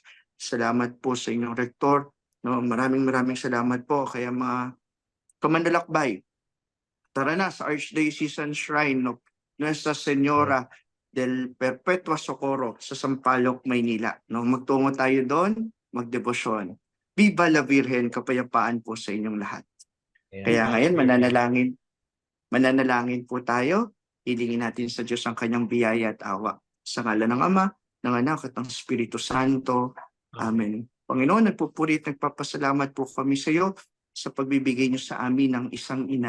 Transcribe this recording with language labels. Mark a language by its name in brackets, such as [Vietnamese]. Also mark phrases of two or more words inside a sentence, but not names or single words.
[Filipino] Salamat po sa inyong rektor. No, maraming salamat po. Kaya mga kamanlalakbay, tara na sa Archdiocesan Shrine of Nuestra Señora del Perpetua Socorro sa Sampaloc, Maynila. No, magtungo tayo doon, magdebosyon. [Spanish] Viva la Virgen, [Filipino] kapayapaan po sa inyong lahat. Kaya ngayon, mananalangin po tayo. Hilingin natin sa Diyos ang kanyang biyaya at awa. Sa ngalan ng Ama, ng Anak at ng Espiritu Santo. Amen. Panginoon, nagpupuri at nagpapasalamat po kami sa iyo sa pagbibigay niyo sa amin ng isang ina.